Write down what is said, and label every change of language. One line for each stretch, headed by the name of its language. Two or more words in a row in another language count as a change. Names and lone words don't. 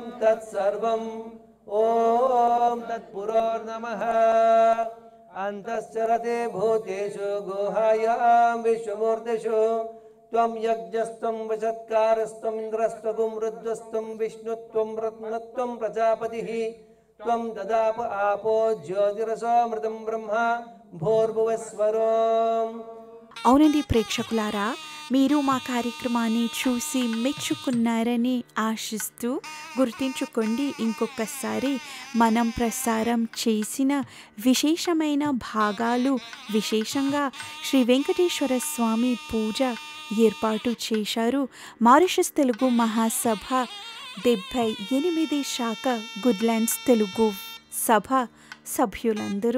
Sanskrit: तत्सर्वम् ओम तत्पुरोर्नमः अन्तश्चरते भूतेषु गुहायां विश्वमूर्तिषु त्वं यज्ञस्त्वं वशत्कारस्त्वं इन्द्रस्त्वं रुद्रस्त्वं विष्णुत्वं रत्नत्वं प्रजापतिः त्वं ददाप आपो ज्योतिरसोऽमृतं ब्रह्मा भूर्भुवस्वरोम्.
Telugu: అవునండి ప్రేక్షకులారా, మీరు మా కార్యక్రమాన్ని చూసి మెచ్చుకున్నారని ఆశిస్తూ గుర్తుంచుకోండి, ఇంకొకసారి మనం ప్రసారం చేసిన విశేషమైన భాగాలు, విశేషంగా శ్రీ వెంకటేశ్వర స్వామి పూజ ఏర్పాటు చేశారు మారిషస్ తెలుగు మహాసభ 78 శాఖ గుడ్లాండ్స్ తెలుగు సభ సభ్యులందరూ.